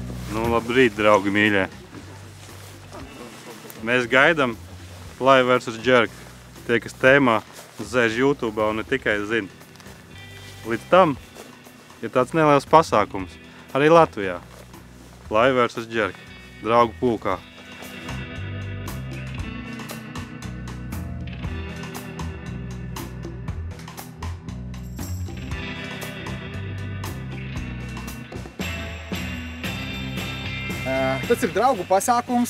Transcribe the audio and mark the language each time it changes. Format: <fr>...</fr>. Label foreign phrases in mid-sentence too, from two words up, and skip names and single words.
<lv>Nu, labrīt, draugi mīļie. Mēs gaidām Live vs. Jerk. Tie, kas tēmā zēž YouTube un ne tikai zina. Līdz tam ir tāds neliels pasākums. Arī Latvijā. Live vs. Jerk. Draugu pulkā. Tas ir draugu pasākums.</lv>